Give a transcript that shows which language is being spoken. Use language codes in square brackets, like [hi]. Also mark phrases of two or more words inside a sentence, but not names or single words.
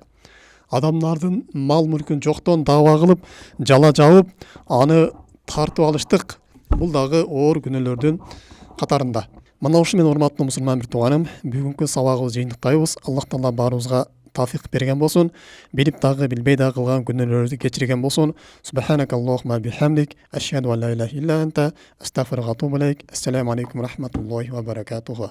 [ky] Адамдардын мал мүлкүн жоктон даава кылып, жала жабып, аны тартып алыштык. Бул дагы оор күнөөлөрдүн катарында. Мына ушу менен урматтуу мусулман бир тууганым, бүгүнкү сабагыбызды жыйынтыктайбыз. Аллах Таала баарыбызга тавфик берген болсун. Билип дагы билбей дагы кылган күнөөлөрдү кечирген болсун. [ar] سبحانك اللهم وبحمدك أشهد أن لا إله إلا أنت أستغفرك وأتوب إليك. السلام عليكم ورحمة الله وبركاته.